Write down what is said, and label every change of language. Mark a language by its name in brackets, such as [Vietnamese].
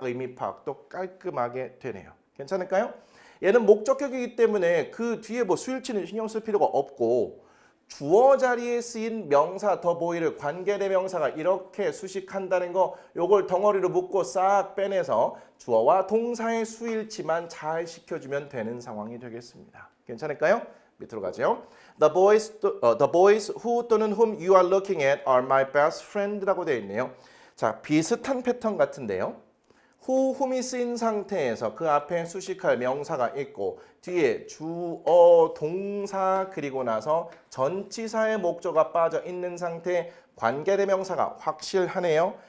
[Korean] 의미 파악도 깔끔하게 되네요. 괜찮을까요? 얘는 목적격이기 때문에 그 뒤에 뭐 수일치는 신경 쓸 필요가 없고 주어 자리에 쓰인 명사 the boy를 관계대명사가 이렇게 수식한다는 거 요걸 덩어리로 묶고 싹 빼내서 주어와 동사의 수일치만 잘 시켜주면 되는 상황이 되겠습니다. 괜찮을까요? 밑으로 가죠. [English] The boys who 또는 whom you are looking at are my best friend라고 [Korean] 되어 있네요. 자, 비슷한 패턴 같은데요. whom이 쓰인 상태에서 그 앞에 수식할 명사가 있고 뒤에 주어, 동사 그리고 나서 전치사의 목적어가 빠져 있는 상태 관계대명사가 확실하네요.